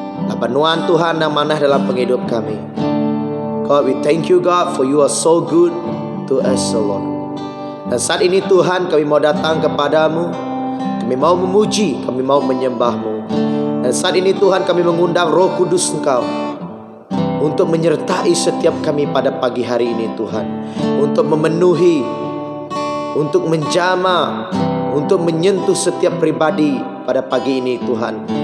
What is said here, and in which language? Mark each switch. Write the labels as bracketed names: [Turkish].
[Indonesian] Apa nuan Tuhan yang mana dalam penghidup kami. [English] God, we thank you God for you are so good to us, O Lord. [Indonesian] Dan saat ini Tuhan kami mau datang kepadamu. Kami mau memuji, kami mau menyembahmu. Dan saat ini Tuhan kami mengundang Roh Kudus Engkau untuk menyertai setiap kami pada pagi hari ini Tuhan. Untuk memenuhi, untuk menjamah, untuk menyentuh setiap pribadi pada pagi ini Tuhan.